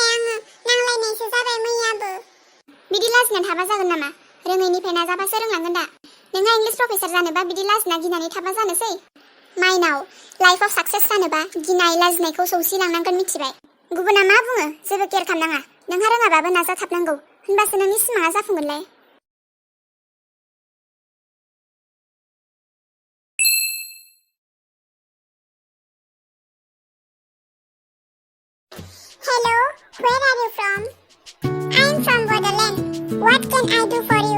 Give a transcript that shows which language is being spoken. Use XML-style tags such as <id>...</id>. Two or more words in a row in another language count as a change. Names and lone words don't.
<brx>आङो नांलायनायसो जाबाय मैयाबो बिदि लाजिना थाबा जागोन नामा रोङैनिफ्राय नाजाबासो रोंलांगोन दा नोंहा</brx> <en>English professor</en> <brx>जानोबा बिदि लाजिना गिनानै थाबा जानोसै माइनाव</brx> <en>life success</en> <brx>जानोबा गिनाय लाजिनायखौ सौसिलांनांगोन मिथिबाय गुबुना मा बुङो जेबो केयार खालामनाङा नोंहा रोङाबाबो नाजाथाबनांगौ होनबासो नोंनि सिमाङा जाफुंगोनलाय</brx> <en>Hello, where are you from? I'm from Bodoland. What can I do for you?</en>